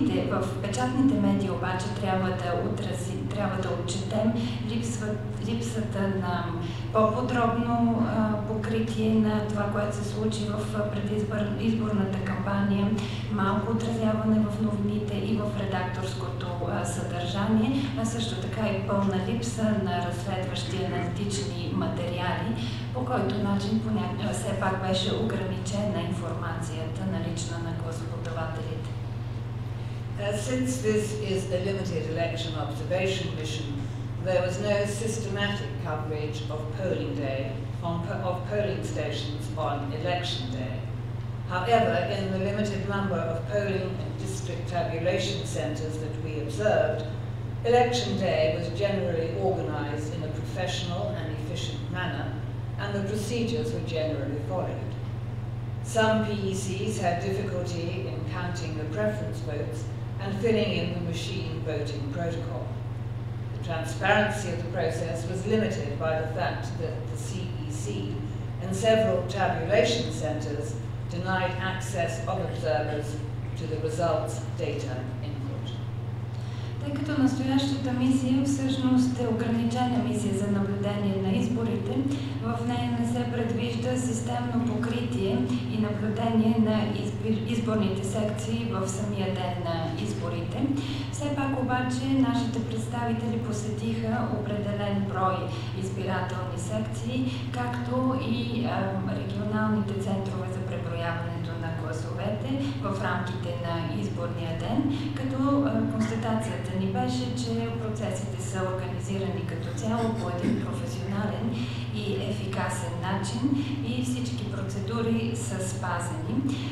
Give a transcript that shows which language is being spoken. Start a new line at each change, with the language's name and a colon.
Bulgarian: В печатните медии обаче трябва да отчетем липсата на по-подробно покритие на това, което се случи в предизборната кампания, малко отразяване в новините и в редакторското съдържание, а също така и пълна липса на разследващи аналитични материали, по който начин все пак беше ограничена информацията налична на гласоподавателите.
English: Since this is a limited election observation mission, there was no systematic coverage of polling day of polling stations on election day. However, in the limited number of polling and district tabulation centres that we observed, election day was generally organised in a professional and efficient manner, and the procedures were generally followed. Some PECs had difficulty in counting the preference votes and filling in the machine voting protocol. The transparency of the process was limited by the fact that the CEC and several tabulation centres denied access of observers to the results data input.
Bulgarian: Тъй като настоящата мисия всъщност е ограничена мисия за наблюдение на изборите, в нея не се предвижда системно покритие и наблюдение на изборните секции в самия ден на изборите. Все пак обаче нашите представители посетиха определен брой избирателни секции, както и регионалните центрове за преброяването на гласовете в рамките на изборния ден, като констатацията ни беше, че процесите са организирани като цяло по един професионален и ефикасен начин и всички процедури са спазени.